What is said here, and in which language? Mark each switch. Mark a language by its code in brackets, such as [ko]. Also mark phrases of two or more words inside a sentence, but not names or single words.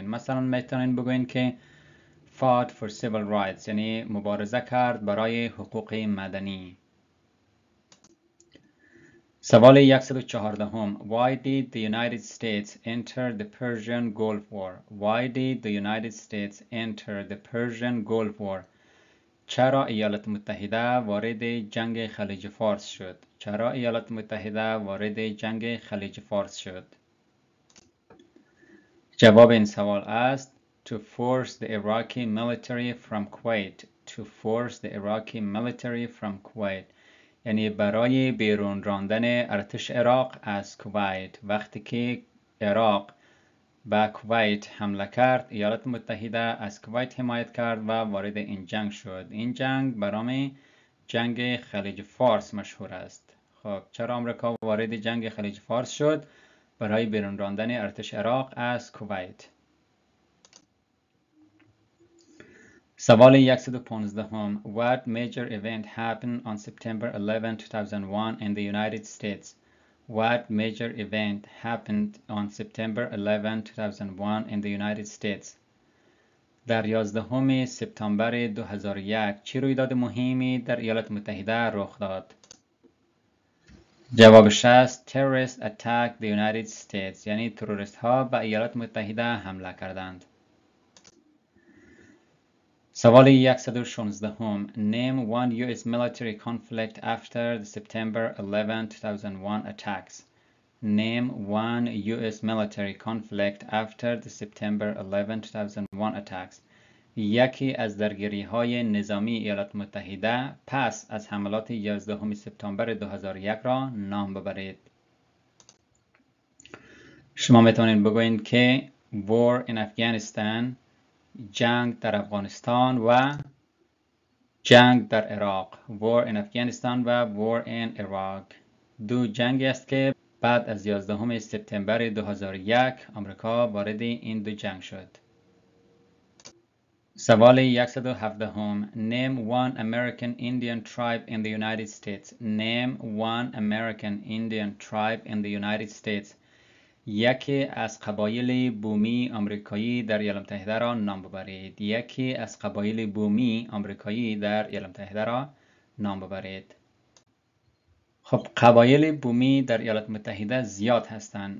[fa] مثلا میتونین بگوین که [en] fought for civil rights [fa] یعنی مبارزه کرد برای حقوق مدنی. سوال 114. [en] Why did the United States enter the Persian Gulf War? Why did the United States enter the Persian Gulf War? [fa] چرا ایالات متحده وارد جنگ خلیج فارس شد؟ چرا ایالات متحده وارد جنگ خلیج فارس شد؟ جواب این سوال است [en] to force the Iraqi military from Kuwait. To force the Iraqi military from Kuwait [fa] یعنی برای بیرون راندن ارتش عراق از کویت. وقتی که عراق به کویت حمله کرد ایالات متحده از کویت حمایت کرد و وارد این جنگ شد. این جنگ به نام جنگ خلیج فارس مشهور است. خب چرا آمریکا وارد جنگ خلیج فارس شد؟ برای بیرون راندن ارتش عراق از کویت. سوال 115. [en] What major event happened on September 11, 2001 in the United States? What major event happened on September 11, 2001 in the United States? [fa] در 11 سپتامبر 2001 چه رویداد مهمی در ایالات متحده رخ داد؟ جوابش است [en] terrorists attacked the United States [fa] یعنی تروریست ها به ایالات متحده حمله کردند. سوال 116. [en] Name one U.S. military conflict after the September 11, 2001 attacks. Name one U.S. military conflict after the September 11, 2001 attacks. [fa] یکی از درگیری‌های نظامی ایالات متحده پس از حملات 11 سپتامبر 2001 را نام ببرید. شما میتونید بگویید که [en] War in Afghanistan [fa] جنگ در افغانستان و جنگ در عراق. [en] War in Afghanistan [fa] و [en] War in Iraq [fa] دو جنگی است که بعد از 11 سپتامبر 2001 آمریکا وارد این دو جنگ شد. سوال 117. [en] Name one American Indian tribe in the United States. Name one American Indian tribe in the United States. [fa] یکی از قبایل بومی آمریکایی در ایالات متحده را نام ببرید. یکی از قبایل بومی آمریکایی در ایالات متحده را نام ببرید. خب قبایل بومی در ایالات متحده زیاد هستند.